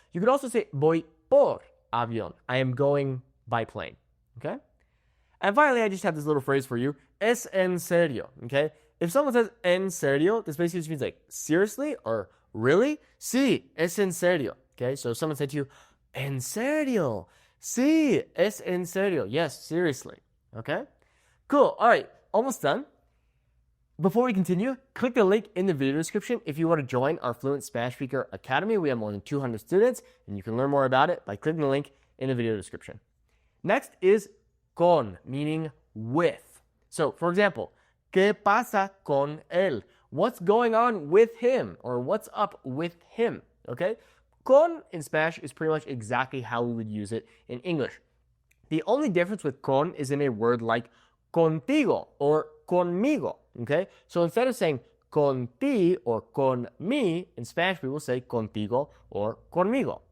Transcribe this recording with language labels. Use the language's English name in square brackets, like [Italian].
[English] You could also say [Spanish] voy por avión. [English] I am going by plane. Okay? And finally, I just have this little phrase for you. [Spanish] Es en serio. [English] Okay? If someone says [Spanish] en serio, [English] this basically just means like seriously or really. [Spanish] Sí, es en serio. [English] Okay? So if someone said to you, [Spanish] en serio. Sí, es en serio. [English] Yes, seriously. Okay? Cool. All right. Almost done. Before we continue, click the link in the video description if you want to join our Fluent Spanish Speaker Academy. We have more than 200 students, and you can learn more about it by clicking the link in the video description. Next is con, meaning with. So, for example, [Spanish] ¿Qué pasa con él? [English] What's going on with him? Or what's up with him? Okay? Con in Spanish is pretty much exactly how we would use it in English. The only difference with con is in a word like contigo or conmigo. Okay, so instead of saying [Spanish] con ti [English] or [Spanish] con mi, [English] in Spanish we will say contigo or conmigo.